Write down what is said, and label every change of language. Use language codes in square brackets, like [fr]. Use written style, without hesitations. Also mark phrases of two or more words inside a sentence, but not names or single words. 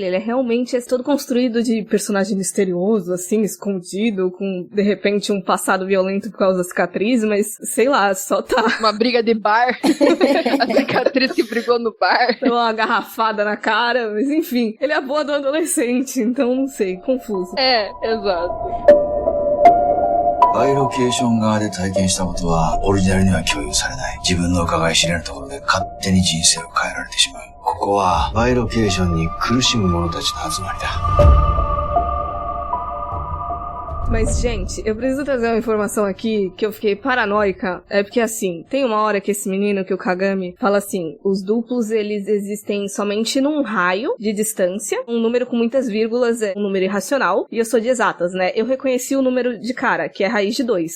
[pt] Ele é realmente todo construído de personagem misterioso, assim, escondido, com, de repente, um passado violento por causa da cicatriz, mas, sei lá, só tá... Uma briga de bar. A cicatriz que brigou no bar. Uma garrafada na cara, mas enfim. Ele é a boa do adolescente, então não sei, confuso. Exato. [ja] バイロケーション側で体験したことはオリジナルには共有されない。自分の伺い知れぬところで勝手に人生を変えられてしまう。ここはバイロケーションに苦しむ者たちの集まりだ。 [pt] Mas, gente, eu preciso trazer uma informação aqui que eu fiquei paranoica. É porque, assim, tem uma hora que esse menino, que o Kagami, fala assim, os duplos, eles existem somente num raio de distância. Um número com muitas vírgulas é um número irracional. E eu sou de exatas, né? Eu reconheci o número de cara, que é raiz de 2.